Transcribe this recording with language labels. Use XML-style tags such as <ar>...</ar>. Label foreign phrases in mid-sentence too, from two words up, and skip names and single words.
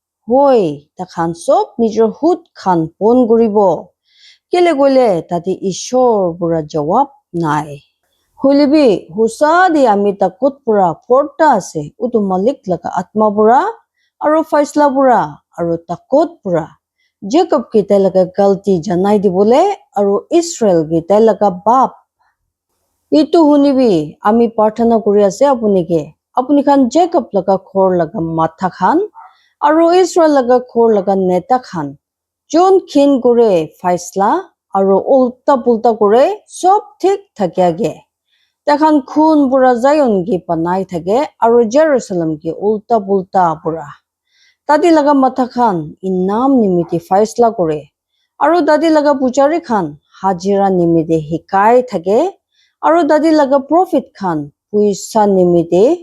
<nag>hoi takhan sob nijor hut khan pon guribo kele gole tati ishor pura jawab nai hulibi husa di ami takut pura porta ase utu malik laga atma pura aro faisla pura aro takut pura Jacob ki tai laga galti janai dibole aro Israel ki tai laga bap itu hunibi ami parthana kuri ase apuni khan Jacob laga khor laga matha khan aro Israel laga khor laga neta khan jon khin kore faisla aro ulta pulta kore sob thik thakya ge takhan khun pura Zion ki panai thake aro Jerusalem ki ulta pulta pura tadi laga matha khan inam nimiti faisla kore aro tadi laga pujari khan hajira nimiti hikai thake aro tadi laga prophet khan puisa nimiti</nag>